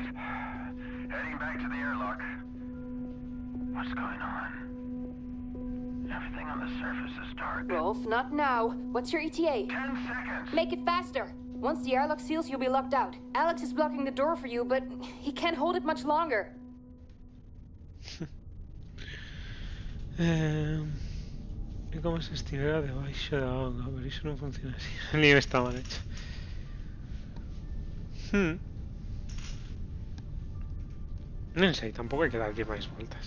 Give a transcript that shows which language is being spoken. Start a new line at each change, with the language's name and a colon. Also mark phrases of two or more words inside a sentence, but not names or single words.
English: Heading back to the airlock. What's going on? Everything on the surface is dark. Rolf, not now. What's your ETA? 10 seconds. Make it faster. Once the airlock seals, you'll be locked out. Alex is blocking the door for you, but he can't hold it much longer.
Galician: Como se estirará debaixo da auga, pero iso non funciona así.
Spanish: El lío está mal hecho.
Galician: Non sei, tampouco hai que darlle máis voltas.